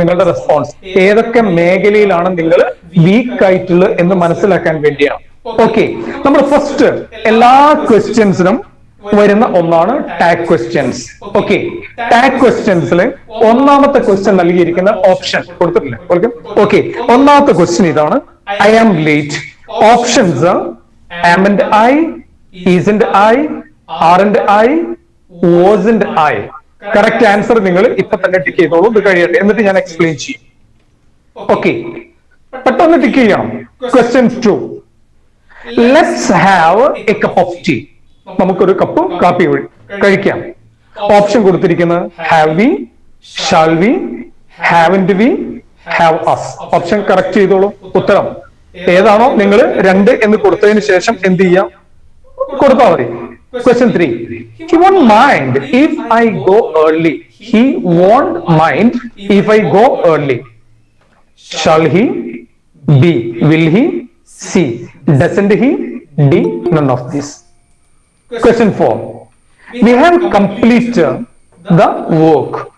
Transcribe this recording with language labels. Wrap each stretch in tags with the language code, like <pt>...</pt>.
<ml>നിങ്ങളുടെ റെസ്പോൺസ് ഏതൊക്കെ മേഖലയിലാണ് നിങ്ങൾ വീക്ക് ആയിട്ടുള്ളത് എന്ന് മനസ്സിലാക്കാൻ വേണ്ടിയാണ്. ഓക്കെ, നമ്മൾ ഫസ്റ്റ് എല്ലാ ക്വസ്റ്റ്യൻസിനും വരുന്ന ഒന്നാണ് ടാഗ് ക്വസ്റ്റ്യൻസ്. ഓക്കെ, ടാഗ് ക്വസ്റ്റ്യൻസിൽ ഒന്നാമത്തെ ക്വസ്റ്റ്യൻ നൽകിയിരിക്കുന്ന ഓപ്ഷൻ കൊടുത്തിട്ടില്ലേ? ഓക്കെ, ഒന്നാമത്തെ ക്വസ്റ്റ്യൻ ഇതാണ്,</ml> <en>I am late. Options am and I, is and I, are and I, was and I.</en> <ml>Correct answer നിങ്ങൾ ഇപ്പൊ തന്നെ ടിക്ക് ചെയ്തോളൂ. ഇത് കഴിയട്ടെ, എന്നിട്ട് ഞാൻ എക്സ്പ്ലെയിൻ ചെയ്യും.</ml> <en>okay,</en> <ml>പെട്ടെന്ന് ടിക്ക് ചെയ്യാം.</ml> <en>Question 2, let's have a cup of tea.</en> <ml>നമുക്കൊരു കപ്പ് കാപ്പി കഴിക്കാം. ഓപ്ഷൻ കൊടുത്തിരിക്കുന്നത്</ml> <en>Have we, shall we, haven't we, have us.</en> <ml>Option correct ചെയ്തോളൂ. ഉത്തരം ഏതാണോ നിങ്ങൾ 2 എന്ന് കൊടുത്തതിന് ശേഷം എന്ത് ചെയ്യാം, കൊടുത്താൽ മതി.</ml> <en>Question 3, he won't mind if I go early. He won't mind if I go early. Shall he? B, will he? C, doesn't he? D, none of this. Question 4, we have completed the work.</en>